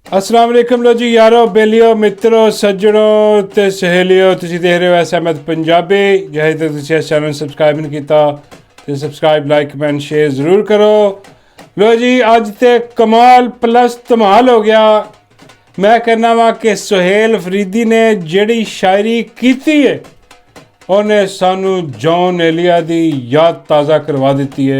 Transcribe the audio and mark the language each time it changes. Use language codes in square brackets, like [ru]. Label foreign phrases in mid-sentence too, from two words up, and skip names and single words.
[pa] ਅੱਸਲਾਮ ਵਾਲੇਕੁਮ ਲੋ ਜੀ ਯਾਰੋ ਬੇਲੀਓ ਮਿੱਤਰੋ ਸੱਜਣੋ ਤੇ ਸਹੇਲੀਓ ਤੁਸੀਂ ਦੇਖ ਰਹੇ ਹੋ ਐਸ ਅਹਿਮਦ ਪੰਜਾਬੀ ਜਹਾਂ ਤਕ ਤੁਸੀਂ ਇਸ ਚੈਨਲ ਸਬਸਕ੍ਰਾਈਬ ਨਹੀਂ ਕੀਆ ਤੋ [en] subscribe like comment share [pa] ਜ਼ਰੂਰ ਕਰੋ। ਲੋ ਜੀ ਅੱਜ ਤੇ ਕਮਾਲ ਪਲੱਸ ਧਮਾਲ ਹੋ ਗਿਆ। ਮੈਂ ਕਹਿਣਾ ਵਾਂ ਕਿ ਸੁਹੇਲ ਅਫ਼ਰੀਦੀ ਨੇ ਜਿਹੜੀ ਸ਼ਾਇਰੀ ਕੀਤੀ ਹੈ ਉਨ੍ਹੇਂ ਸਾਨੂੰ ਜੌਨ ਏਲੀਆ ਦੀ ਯਾਦ ਤਾਜ਼ਾ ਕਰਵਾ ਦੀ ਹੈ।